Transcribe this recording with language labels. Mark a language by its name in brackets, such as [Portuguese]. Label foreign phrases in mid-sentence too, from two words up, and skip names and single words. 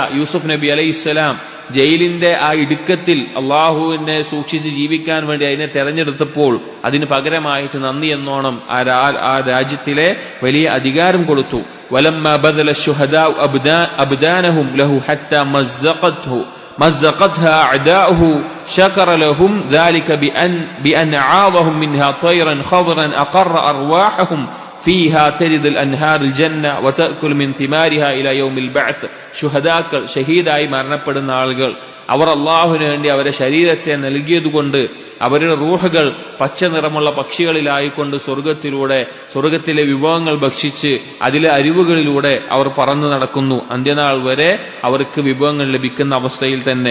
[Malayalam] യൂസുഫ് നബി അലൈഹിസ്സലാം ജയിലിന്റെ ആ ഇടുക്കത്തിൽ അള്ളാഹുവിനെ സൂക്ഷിച്ച് ജീവിക്കാൻ വേണ്ടി അതിനെ തെരഞ്ഞെടുത്തപ്പോൾ അതിന് പകരമായിട്ട് നന്ദി എന്നോണം ആ രാജ്യത്തിലെ വലിയ അധികാരം കൊടുത്തു. [Arabic] ولما بذل شهداء أبدانهم له حتى مزقتها أعداؤه شكر لهم ذلك بأن عاضهم منها طيرا خضرا أقر أرواحهم فيها تجد الأنهار الجنة وتأكل من ثمارها إلى يوم البعث. [Malayalam] ശുഹദാക്കൾ, ഷഹീദായി മരണപ്പെടുന്ന ആളുകൾ, അവർ അള്ളാഹുവിന് വേണ്ടി അവരുടെ ശരീരത്തെ നൽകിയതുകൊണ്ട് അവരുടെ റൂഹുകൾ പച്ച നിറമുള്ള പക്ഷികളിലായിക്കൊണ്ട് സ്വർഗത്തിലെ വിഭവങ്ങൾ ഭക്ഷിച്ച് അതിലെ അരിവുകളിലൂടെ അവർ പറന്നു നടക്കുന്നു. അന്ത്യനാൾ വരെ അവർക്ക് വിഭവങ്ങൾ ലഭിക്കുന്ന അവസ്ഥയിൽ തന്നെ.